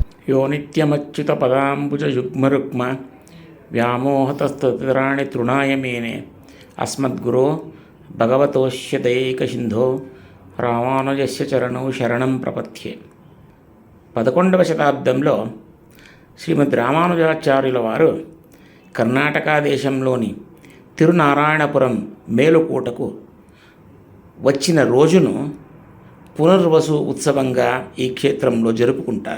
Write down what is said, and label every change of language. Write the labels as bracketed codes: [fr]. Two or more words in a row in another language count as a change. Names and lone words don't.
[sa] यो नित्यमच्युतपदाम्बुजयुग्मरुक्म व्यामोहतस्तराणि तृणाय मेने अस्मद्गुरो भगवतोऽस्य दयैकसिन्धो రామానుజస్య చరణౌ శరణం ప్రపథ్యే. [te] 11వ శతాబ్దంలో శ్రీమద్ రామానుజాచార్యుల వారు కర్ణాటక దేశంలోని తిరునారాయణపురం మేలుకోటకు వచ్చిన రోజును పునర్వసు ఉత్సవంగా ఈ క్షేత్రంలో జరుపుకుంటారు.